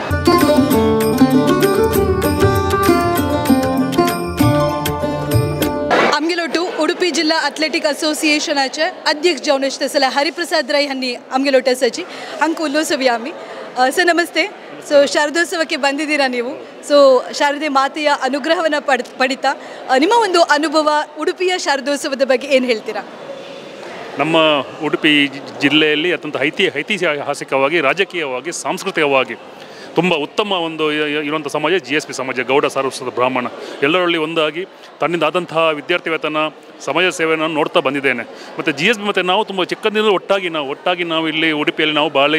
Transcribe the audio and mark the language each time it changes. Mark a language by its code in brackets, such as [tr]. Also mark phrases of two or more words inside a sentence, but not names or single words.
[kok] आमगेलोटू उडुपी जिल्हा अथलेटिक असोसिएशनाचे अध्यक्ष जावन आसले हरिप्रसाद राय हांणी आमगेलोट आसाची हांकां उलोवसोया आमी सर नमस्ते सो शारदोत्सवಕ್ಕೆ [kn] ಬಂದಿದ್ದೀರಾ ನೀವು ಸೊ ಶಾರದೆ ಮಾತೆಯ ಅನುಗ್ರಹವನ್ನು ಪಡಿತಾ ನಿಮ್ಮ ಒಂದು ಅನುಭವ ಉಡುಪಿಯ ಶಾರದೋತ್ಸವದ ಬಗ್ಗೆ ಏನು ಹೇಳ್ತೀರಾ ನಮ್ಮ ಉಡುಪಿ ಜಿಲ್ಲೆಯಲ್ಲಿ ಅತ್ಯಂತ ಐತಿಹಾಸಿಕವಾಗಿ ರಾಜಕೀಯವಾಗಿ ಸಾಂಸ್ಕೃತಿಕವಾಗಿ ತುಂಬ ಉತ್ತಮ ಒಂದು ಇರುವಂಥ ಸಮಾಜ GSP ಸಮಾಜ ಗೌಡ ಸಾರಸ್ವತ ಬ್ರಾಹ್ಮಣ ಎಲ್ಲರಲ್ಲಿ ಒಂದಾಗಿ ತನ್ನಿಂದಾದಂತಹ ವಿದ್ಯಾರ್ಥಿ ವೇತನ ಸಮಾಜ ಸೇವೆಯನ್ನು ನೋಡ್ತಾ ಬಂದಿದ್ದೇನೆ ಮತ್ತು GSP ಮತ್ತು ನಾವು ತುಂಬ ಚಿಕ್ಕಂದಿನ ಒಟ್ಟಾಗಿ ನಾವು ಇಲ್ಲಿ ಉಡುಪಿಯಲ್ಲಿ ನಾವು